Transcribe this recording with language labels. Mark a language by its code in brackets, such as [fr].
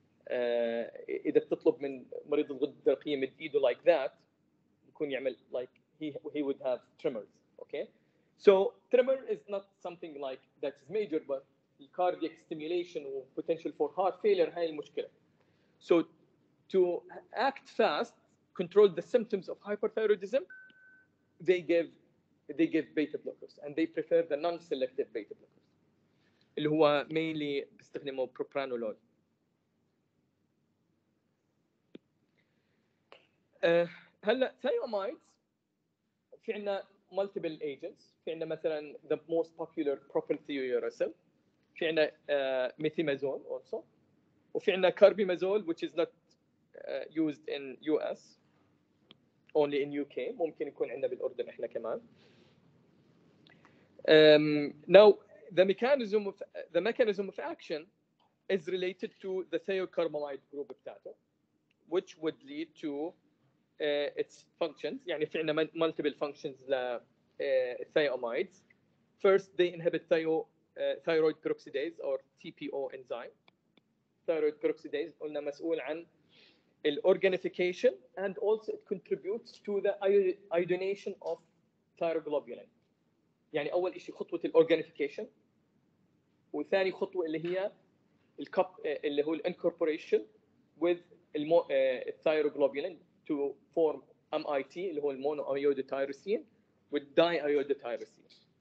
[ar] اذا بتطلب من مريض الغده الدرقيه مد ايده like that بيكون يعمل [en] like he would have tremors. Okay, so tremor is not something like that is major, but cardiac stimulation or potential for heart failure [ar] هاي المشكله. [en] So to act fast, control the symptoms of hyperthyroidism, they give beta blockers, and they prefer the non-selective beta blockers اللي هو mainly بيستخدموا propranolol. [ar] هلا thiamides في عندنا multiple agents. في عندنا مثلا [en] the most popular propylthiouracil، في عندنا methimazole also، وفي عندنا carbimazole which is not used in US, only in UK. [ar] ممكن يكون عندنا بالأردن إحنا كمان. [en] Now the mechanism of action is related to the thiocarbamide group بتاعته, which would lead to its functions. [ar] يعني في عندنا multiple functions ل thiamides. [en] First, they inhibit thyroid peroxidase or TPO enzyme. Thyroid peroxidase [ar] قلنا مسؤول عن [en] organification, and also it contributes to the iodination of thyroglobulin. [ar] يعني أول شيء خطوة الorganification، وثاني خطوة اللي هي اللي هو [en] incorporation with thyroglobulin to form MIT [ar] اللي هو المونوiodotyrosine with diiodotyrosine.